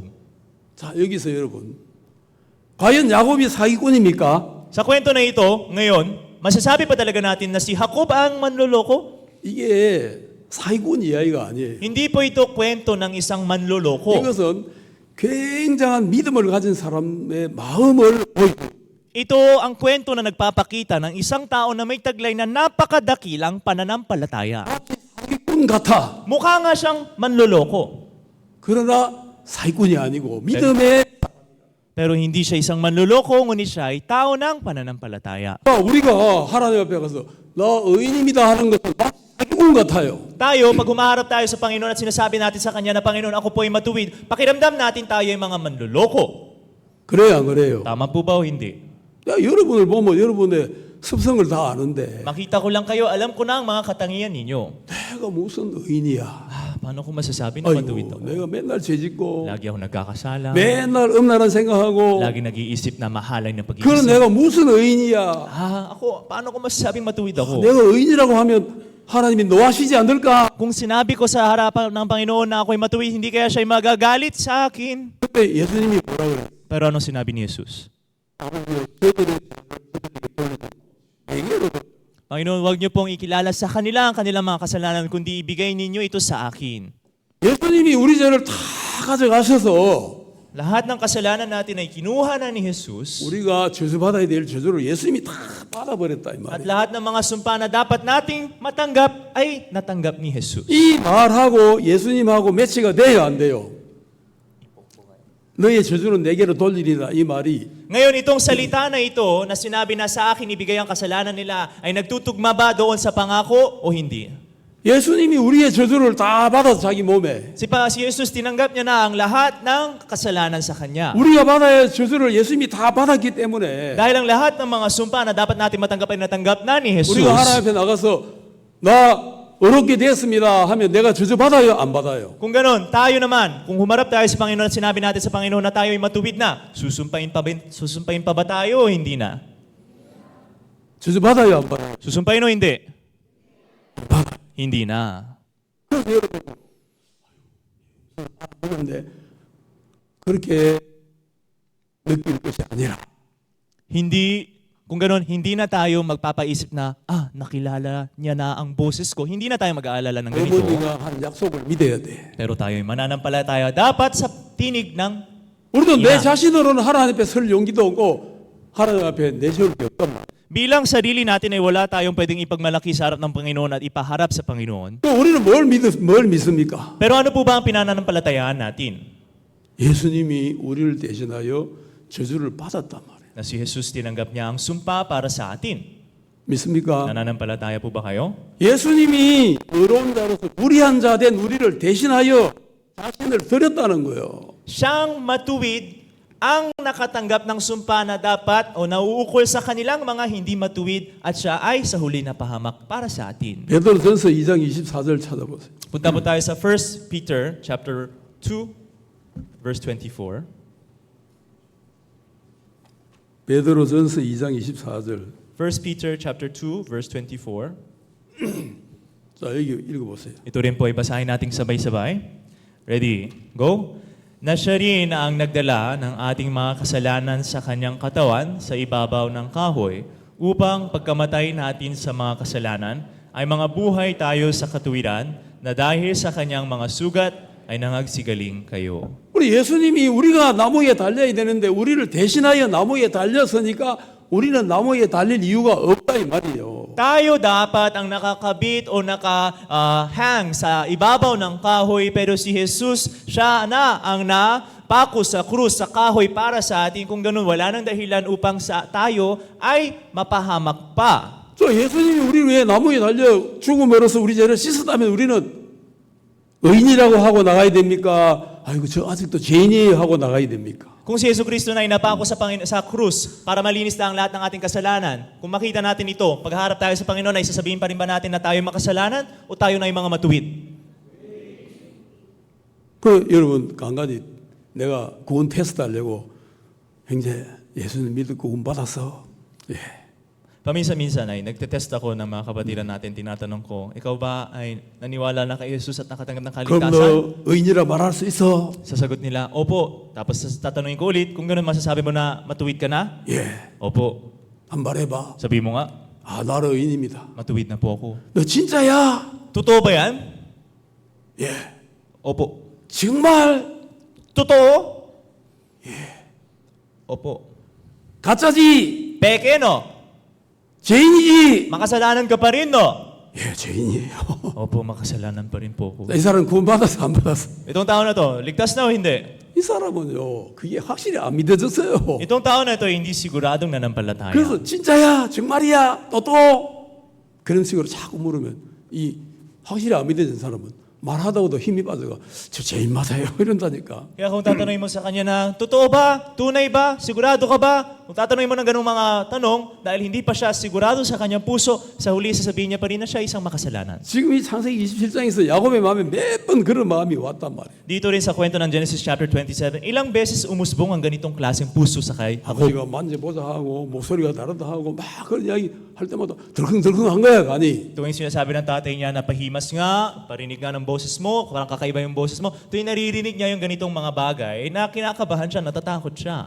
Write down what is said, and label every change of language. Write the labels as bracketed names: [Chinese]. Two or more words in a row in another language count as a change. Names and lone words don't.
[Korean] 자, 여기서 여러분, 과연 야곱이 사기꾼입니까? [Filipino] Sa kwento na ito, ngayon, masasabi pa talaga natin na si Jacob ang manloloko? [Korean] 이게 사기꾼 이야기가 아니에요. [Filipino] Hindi po ito kwento ng isang manloloko. [Korean] 이것은 굉장한 믿음을 가진 사람의 마음을 보이고 [Filipino] Ito ang kwento na nagpapakita ng isang tao na may taglay na napakadakilang pananampalataya. [Korean] 사기꾼 같아. [Filipino] Mukha nga siyang manloloko. [Korean] 그러나 사기꾼이 아니고 믿음의 [Filipino] Pero hindi siya isang manloloko, ngunit siya ay tao ng pananampalataya. [Korean] 우리가 하나님 앞에 가서 나 의인입니다 하는 것은 사기꾼 같아요. [Filipino] Tayo, pag humaharap tayo sa Panginoon at sinasabi natin sa Kanya na, Panginoon, ako po ay matuwid, pakiramdam natin tayo ay mga manloloko. [Korean] 그래요, 안 그래요? [Filipino] Tama po ba o hindi? [Korean] 야, 여러분을 보면 여러분의 습성을 다 아는데 [Filipino] Makita ko lang kayo, alam ko na ang mga katangian ninyo. [Korean] 내가 무슨 의인이야? [Filipino] Paano ko masasabi na matuwid [Korean] 아이고, [Filipino] ako? [Korean] 내가 맨날 죄짓고 [Filipino] Lagi ako nagkakasala. [Korean] 맨날 음란한 생각하고 [Filipino] Lagi nag-iisip na mahalay ng [Korean] 그럼 [Filipino] pag-iisip. [Korean] 내가 무슨 의인이야? [Filipino] Ako, paano ko masasabing matuwid ako? [Korean] 내가 의인이라고 하면 하나님이 노하시지 않을까? [Filipino] Kung sinabi ko sa harapan ng Panginoon na ako'y matuwid, hindi kaya siya'y magagalit sa akin. [Korean] 그때 예수님이 뭐라 그래? [Filipino] Pero ano sinabi ni Jesus? Panginoon, huwag niyo pong ikilala sa kanila ang kanilang mga kasalanan, kundi ibigay ninyo ito sa akin. [Korean] 예수님이 우리 죄를 다 가져가셔서 [Filipino] Lahat ng kasalanan natin ay kinuha na ni Jesus. [Korean] 우리가 저주받아야 될 저주를 예수님이 다 받아버렸다 이 [Filipino] At [Korean] 말이에요. [Filipino] lahat ng mga sumpa na dapat nating matanggap ay natanggap ni Jesus. [Korean] 이 말하고 예수님하고 매치가 돼요, 안 돼요? 너의 저주는 내게로 돌리리라 이 말이 [Filipino] Ngayon, itong salita na ito na sinabi na sa akin ibigay ang kasalanan nila ay nagtutugma ba doon sa pangako o hindi? [Korean] 예수님이 우리의 저주를 다 받아서 자기 몸에 [Filipino] Si Jesus, tinanggap niya na ang lahat ng kasalanan sa Kanya. [Korean] 우리가 받아야 할 저주를 예수님이 다 받았기 때문에 [Filipino] Dahil ang lahat ng mga sumpa na dapat natin matanggap ay natanggap na ni Jesus. [Korean] 우리가 하나님 앞에 나가서 나 어렵게 됐습니다 하면 내가 저주 받아요, 안 받아요? [Filipino] Kung ganon, tayo naman, kung humarap tayo sa Panginoon at sinabi natin sa Panginoon na tayo ay matuwid na, susumpain pa ba tayo o hindi na? [Korean] 저주 받아요, 안 받아요? [Filipino] Susumpain o hindi? Hindi na. [Korean] 그런데 그렇게 느낄 것이 아니라 [Filipino] Kung ganon, hindi na tayo magpapaisip na, nakilala niya na ang boses ko. Hindi na tayo mag-aalala ng ganito. [Korean] 어머니가 한 약속을 믿어야 돼. [Filipino] Pero tayo ay mananampalataya. Dapat sa tinig ng [Korean] 우리도 내 [Filipino] ina. [Korean] 자신으로는 하나님 앞에 설 용기도 없고 하나님 앞에 내세울 게 없단 말이야. [Filipino] Bilang sarili natin ay wala tayong pwedeng ipagmalaki sa harap ng Panginoon at ipaharap sa Panginoon. [Korean] 또 우리는 뭘 믿습니까? [Filipino] Pero ano po ba ang pinananampalatayaan natin? [Korean] 예수님이 우리를 대신하여 저주를 받았단 말이에요. [Filipino] Na si Jesus tinanggap niya ang sumpa para sa atin. [Korean] 믿습니까? [Filipino] Nananampalataya po ba kayo? [Korean] 예수님이 의로운 자로서 무리한 자 된 우리를 대신하여 자신을 드렸다는 거예요. [Filipino] Siyang matuwid ang nakatanggap ng sumpa na dapat o nauukol sa kanilang mga hindi matuwid at siya ay sa huli na pahamak para sa atin. [Korean] 베드로전서 2장 24절 찾아보세요. [Filipino] Punta po tayo sa 1 Peter [English] chapter 2 verse 24. [Korean] 베드로전서 2장 24절. [English] 1 Peter chapter 2 verse 24. [Korean] 자, 여기 읽어보세요. [Filipino] Ito rin po ay basahin nating sabay-sabay. [English] Ready? Go? [Filipino] na siya rin ang nagdala ng ating mga kasalanan sa kanyang katawan sa ibabaw ng kahoy upang pagkamatay natin sa mga kasalanan ay mga buhay tayo sa katuwiran na dahil sa kanyang mga sugat ay nangagsigaling kayo. [Korean] 우리 예수님이 우리가 나무에 달려야 되는데 우리를 대신하여 나무에 달렸으니까 우리는 나무에 달릴 이유가 없다 이 말이에요. [Filipino] Tayo dapat ang nakakabit o naka-hang sa ibabaw ng kahoy pero si Jesus, siya na ang napako sa krus, sa kahoy para sa atin. Kung ganun, wala nang dahilan upang tayo ay mapahamak pa. [Korean] 저 예수님이 우리 왜 나무에 달려 죽음으로써 우리 죄를 씻었다면 우리는 의인이라고 하고 나가야 됩니까? 아이고 저 아직도 죄인이에요 하고 나가야 됩니까? [Filipino] Kung si Yesu Cristo na inapako sa krus para malinis na ang lahat ng ating kasalanan, kung makita natin ito, pagharap tayo sa Panginoon, ay sasabihin pa rin ba natin na tayo makasalanan o tayo na yung mga matuwid? [Korean] 그 여러분 간간히 내가 구원 테스트 하려고 형제 예수님 믿고 구원 받았어. 예. [Filipino] Paminsan-minsan ay nagtetest ako ng mga kapatiran natin, tinatanong ko, ikaw ba ay naniwala na kay Jesus at nakatanggap ng [Korean] 그럼 [Filipino] kaligtasan? [Korean] 너 의인이라 말할 수 있어? [Filipino] Sasagot nila, opo. Tapos tatanungin ko ulit, kung gano'n masasabi mo na matuwid ka na? [Korean] 예. [Filipino] Opo. [Korean] 한 말 해봐. [Filipino] Sabi mo nga, [Korean] 아 나는 의인입니다. [Filipino] matuwid na po ako. [Korean] 너 진짜야? [Filipino] Totoo ba yan? [Korean] 예. [Filipino] Opo. [Korean] 정말 [Filipino] Totoo? Opo. [Korean] 가짜지? [Filipino] Peke, no? [Korean] 죄인이지? [Filipino] Makasalanan ka pa rin, no? [Korean] 예, 죄인이에요. [Filipino] Opo, makasalanan pa rin po ako. [Korean] 이 사람 구원 받았어 안 받았어? [Filipino] Itong tao na to, ligtas na o hindi? [Korean] 이 사람은요 그게 확실히 안 믿어졌어요. [Filipino] Itong tao na to, hindi siguradong nanampalataya. [Korean] 그래서 진짜야 정말이야 또 그런 식으로 자꾸 물으면 이 확실히 안 믿어진 사람은 말하다가도 힘이 빠져가 저 죄인 맞아요 이런다니까. [Filipino] Kaya kung tatanungin mo sa kanya na, totoo ba? Tunay ba? Sigurado ka ba? Kung tatanungin mo ng ganung mga tanong, dahil hindi pa siya sigurado sa kanyang puso, sa huli sasabihin niya pa rin na siya isang makasalanan. [Korean] 지금 이 창세기 27장에서 야곱의 마음에 몇 번 그런 마음이 왔단 말이에요. [Filipino] Dito rin sa kwento ng Genesis chapter 27, ilang beses umusbong ang ganitong klaseng puso sa kay Jacob. [Korean] 아버지가 만져보자 하고 목소리가 다르다 하고 막 그런 이야기 할 때마다 덜컹덜컹한 거야 간이. [Filipino] Tuwing sinasabi ng tatay niya na pahimas nga, parinig nga ng boses mo, parang kakaiba yung boses mo, tuwing naririnig niya yung ganitong mga bagay, na kinakabahan siya, natatakot siya.